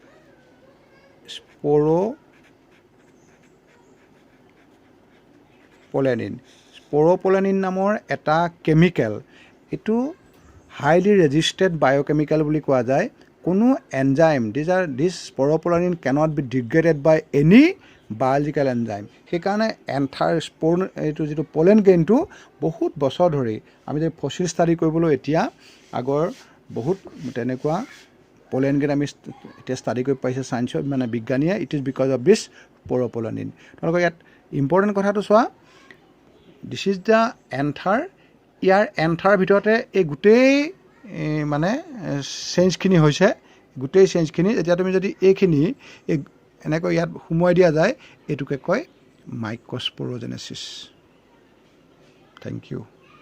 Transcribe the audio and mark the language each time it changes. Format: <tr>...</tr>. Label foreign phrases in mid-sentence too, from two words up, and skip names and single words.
<as>স্পোৰোপোলেনিন নামৰ এটা কেমিক্যাল এটো</as> <en>highly resisted biochemical</en> <as>বুলি কোৱা যায় কোনো এনজাইম</as> <en>this sporopolanin cannot be degraded by any biological enzyme</en> <as>সেইকাৰণে</as> <en>anther spore</en> <as>এটো যেটো পোলেন গ্ৰেইনটো বহুত বছৰ ধৰি আমি যে</as> <en>fossil study</en> <as>কৰিবলৈ এতিয়া আগৰ বহুত তেনেকুৱা</as> <en>pollen grain</en> <as>আমি এটা ষ্টাডি কৰি পাইছে সায়েন্সত মানে বিজ্ঞানীয়ে</as> <en>it is because of this sporopollenin</en> <as>তোমালোকৰ ইয়াত ইম্পৰ্টেন্ট কথাটো চোৱা</as> <en>this is the anther</en> <as>ইয়াৰ এন্থাৰ ভিতৰতে এই গুটেই মানে চেঞ্জখিনি হৈছে গুটেই চেঞ্জখিনি এতিয়া তুমি যদি এইখিনি এনেকৈ ইয়াত সুমুৱাই দিয়া যায় এটোকে কয় মাইক্ৰোস্পোৰোজেনেসিস</as> <en>thank you</en>